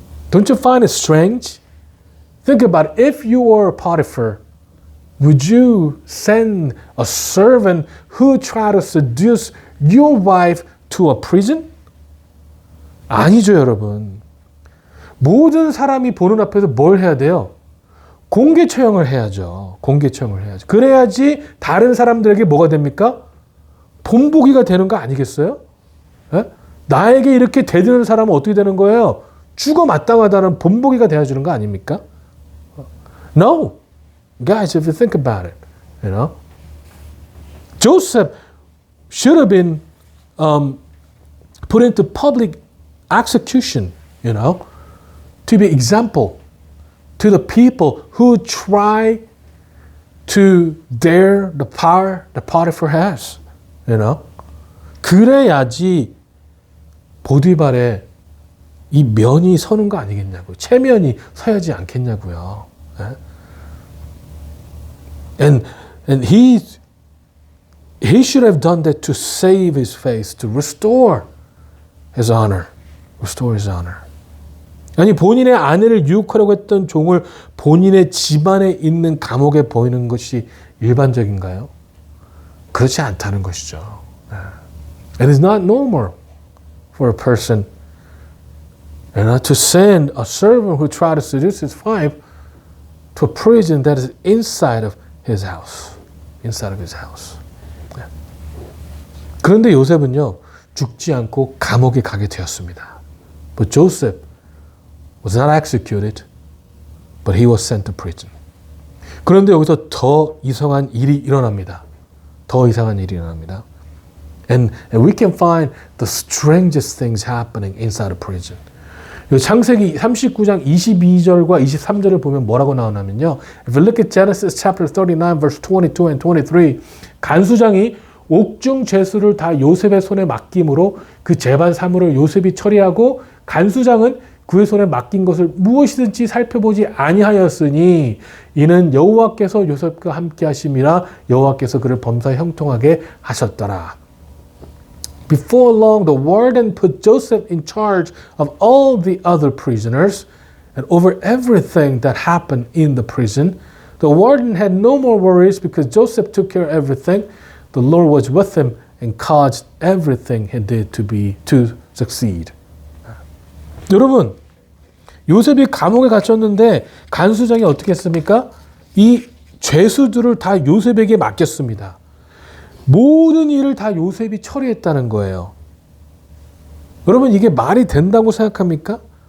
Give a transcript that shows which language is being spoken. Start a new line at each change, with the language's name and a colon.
English: Don't you find it strange? Think about it. If you were Potiphar, would you send a servant who tried to seduce your wife to a prison?
Korean: 아니죠, 여러분. 모든 사람이 보는 앞에서 뭘 해야 돼요? 공개 처형을 해야죠. 공개 처형을 해야죠. 그래야지 다른 사람들에게 뭐가 됩니까? 본보기가 되는 거 아니겠어요? 에? 나에게 이렇게 대드는 사람은 어떻게 되는 거예요? 죽어 마땅하다는 본보기가 되어주는 거 아닙니까?
English: No. Guys, if you think about it, Joseph should have been put into public execution, to be example to the people who try to dare the power that Potiphar has,
Korean: 그래야지 보디발의 이 면이 서는 거 아니겠냐고요. 체면이 서야지 않겠냐고요.
English: And he should have done that to save his face, to restore his honor. Restore his honor.
Korean: 아니 본인의 아내를 유혹하려고 했던 종을 본인의 집안에 있는 감옥에 보이는 것이 일반적인가요? 그렇지 않다는 것이죠.
English: It is not normal for a person to send a servant who tried to seduce his wife to a prison that is inside of his house. Inside of his house.
Korean: 그런데 요셉은요, 죽지 않고 감옥에 가게 되었습니다.
English: But Joseph was not executed, but he was sent to prison.
Korean: 그런데 여기서 더 이상한 일이 일어납니다. 더 이상한 일이 일어납니다.
English: And we can find the strangest things happening inside a prison.
Korean: 창세기 39장 22절과 23절을 보면 뭐라고 나오냐면요.
English: If you look at Genesis chapter 39 verse 22 and 23,
Korean: 간수장이 옥중 죄수를 다 요셉의 손에 맡김으로 그 재반 사물을 요셉이 처리하고 간수장은 그의 손에 맡긴 것을 무엇이든지 살펴보지 아니하였으니 이는 여호와께서 요셉과 함께 하심이라 여호와께서 그를 범사에 형통하게 하셨더라.
English: Before long, the warden put Joseph in charge of all the other prisoners and over everything that happened in the prison. The warden had no more worries because Joseph took care of everything. The Lord was with him and caused everything he did to succeed.
Korean: 여러분, 요셉이 감옥에 갇혔는데 간수장이 어떻게 했습니까? 이 죄수들을 다 요셉에게 맡겼습니다. 모든 일을 다 요셉이 처리했다는 거예요. 여러분, 이게 말이 된다고 생각합니까?